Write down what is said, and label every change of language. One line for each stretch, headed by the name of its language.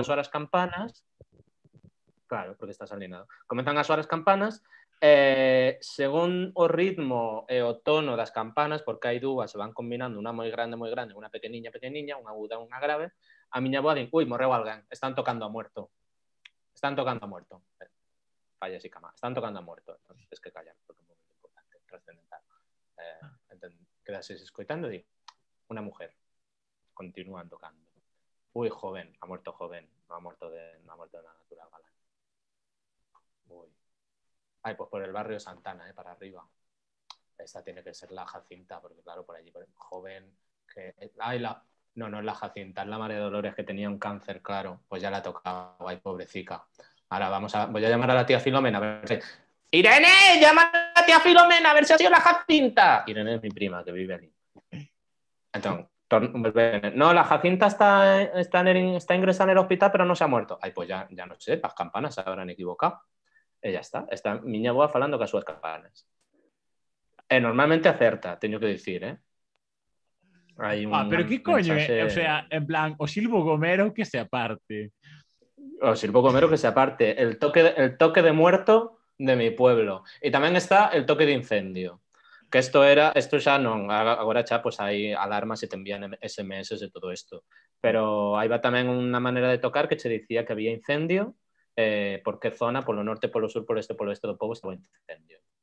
Galician: as horas campanas, claro, porque estás alienado. Comezan as horas campanas, según o ritmo e o tono das campanas, porque hai dúas, se van combinando, unha moi grande, unha pequeniña, unha aguda, unha grave, a miña avoa din, ui, morreu alguén,
Spanish: están tocando a muerto. Están tocando a muerto. Falla así cama, están tocando a muerto. Entonces, es que callan,
Galician: porque é un momento importante, trascendental. Quedases escoitando e di,
Spanish: una mujer.
Galician: Continúan tocando.
Spanish: Uy, joven, ha muerto joven, no ha muerto de la natural galán. Uy. Ay, pues por el barrio Santana, para arriba. Esta tiene que ser la Jacinta, porque claro, por allí, joven, que... Ay, no, no es la Jacinta, es la María Dolores que tenía un cáncer, claro, pues ya la tocaba, ay, pobrecita. Ahora voy a llamar a la tía Filomena a ver si... ¡Irene! ¡Llama a la tía Filomena a ver si ha sido la Jacinta! Irene es mi prima, que vive allí. Entonces, no, la Jacinta está ingresada en el hospital, pero no se ha muerto. Ay, pues ya no sé, las campanas se habrán equivocado.
Galician: E ya está miña avoa falando cas súas campanas. E normalmente acerta, teño que dicir, Pero que coño é? O sea, en plan, o Silvo Gomero que se aparte. O Silvo Gomero que se aparte.
Spanish: El toque de muerto de mi pueblo.
Galician: E tamén está
Spanish: el toque de incendio.
Galician: Que isto xa non, agora xa pues, hai alarmas e te envían SMS e todo isto. Pero aí va tamén unha maneira de tocar que che dicía que había incendio, por que zona, polo norte, polo sur, polo este do pobo estaba incendio.